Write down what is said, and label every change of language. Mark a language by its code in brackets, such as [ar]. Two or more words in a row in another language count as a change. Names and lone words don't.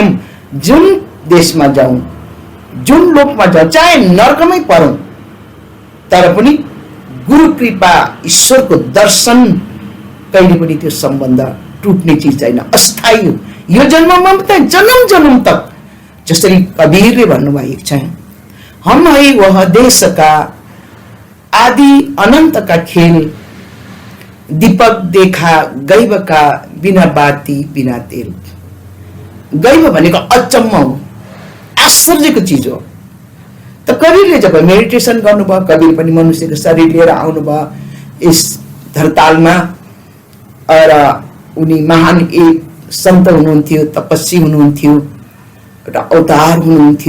[ne] जुन देशमा जाउँ, जुन लोकमा जाउँ, चाहे नर्कमै परौँ, तर पनि गुरु कृपा, ईश्वरको दर्शन, कहिले पनि त्यो सम्बन्ध टुट्ने चिज छैन, अस्थायी हो। यो जन्ममा मात्रै, जन्म जन्म तक। जसरी कबीरले भन्नुभएको छ, [hi] हम है वह देश का आदि अनंत का खेल, दीपक देखा गैब का बिना बाती बिना तेल। [ne] गैब भनेको अचम्म हो, आश्चर्यको चिज हो। त कबीरले जब मेडिटेसन गर्नुभयो, कबीर पनि मनुष्यको शरीर लिएर आउनुभयो यस धरतालमा, र उनी महान एक सन्त हुनुहुन्थ्यो, तपस्वी हुनुहुन्थ्यो, एउटा अवतार हुनुहुन्थ्यो।